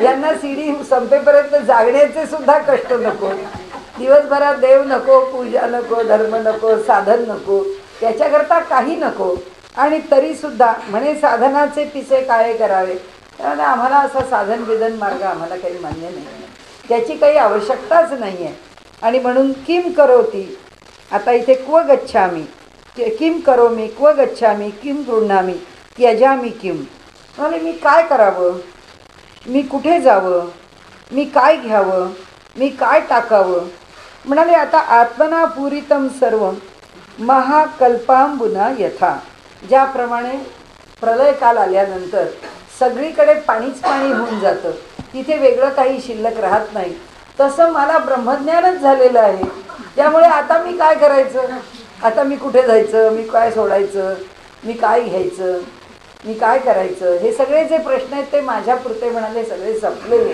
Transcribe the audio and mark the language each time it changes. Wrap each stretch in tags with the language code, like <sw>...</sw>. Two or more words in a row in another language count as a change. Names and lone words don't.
<mr>यांना सीडी संपेपर्यंत जागण्याचे सुद्धा कष्ट नको, दिवसभरात देव नको, पूजा नको, धर्म नको, साधन नको, त्याच्याकरता काही नको. आणि तरीसुद्धा म्हणे साधनाचे पिसे काय करावे. त्यामुळे आम्हाला असा साधन विधन मार्ग आम्हाला काही मान्य नाही, त्याची काही आवश्यकताच नाही आहे. आणि म्हणून</mr> <sa>किम करोती,</sa> <mr>आता इथे</mr> <sa>क्व गच्छामी, किम करोमी क्व गच्छामी किम गृह्णामी त्यजामी किम.</sa> <mr>म्हणजे मी काय करावं, मी कुठे जावं, मी काय घ्यावं, मी काय टाकावं. म्हणाले आता</mr> <sa>आत्मना पूरितम सर्व महाकल्पांबुना यथा.</sa> <mr>ज्याप्रमाणे प्रलयकाल आल्यानंतर सगळीकडे पाणीच पाणी होऊन जातं, तिथे वेगळं काही शिल्लक राहत नाही, तसं मला ब्रह्मज्ञानच झालेलं आहे. त्यामुळे आता मी काय करायचं, आता मी कुठे जायचं, मी काय सोडायचं, मी काय घ्यायचं, मी काय करायचं, हे सगळे जे प्रश्न आहेत ते माझ्यापुरते म्हणाले सगळे संपलेले.</mr>